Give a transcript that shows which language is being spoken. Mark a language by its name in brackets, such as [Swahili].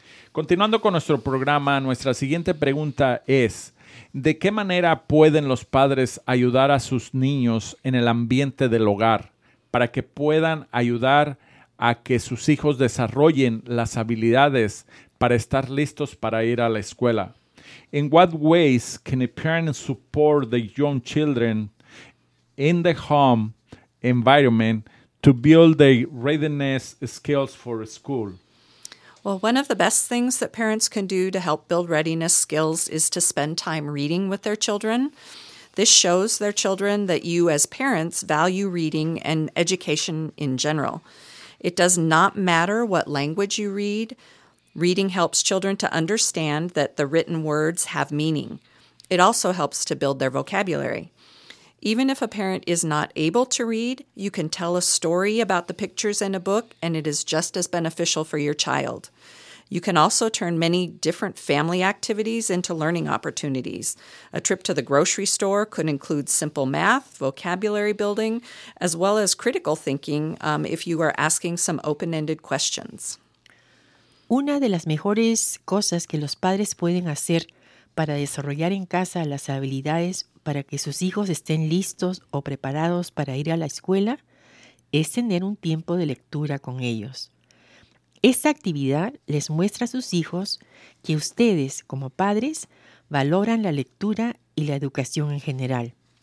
[Spanish] Continuando con nuestro programa, nuestra siguiente pregunta es: ¿de qué manera pueden los padres ayudar a sus niños en el ambiente del hogar para que puedan ayudar a que sus hijos desarrollen las habilidades para estar listos para ir a la escuela? [English] In what ways can a parent support the young children in the home environment to build the readiness skills for school? Well, one of the best things that parents can do to help build readiness skills is to spend time reading with their children. This shows their children that you as parents value reading and education in general. It does not matter what language you read. Reading helps children to understand that the written words have meaning. It also helps to build their vocabulary. Even if a parent is not able to read, you can tell a story about the pictures in a book, and it is just as beneficial for your child. You can also turn many different family activities into learning opportunities. A trip to the grocery store could include simple math, vocabulary building, as well as critical thinking, if you are asking some open-ended questions. [Spanish] Una de las mejores cosas que los padres pueden hacer para desarrollar en casa las habilidades para que sus hijos estén listos o preparados para ir a la escuela es tener un tiempo de lectura con ellos. Esta actividad les muestra a sus hijos que ustedes, como padres, valoran la lectura y la educación en general.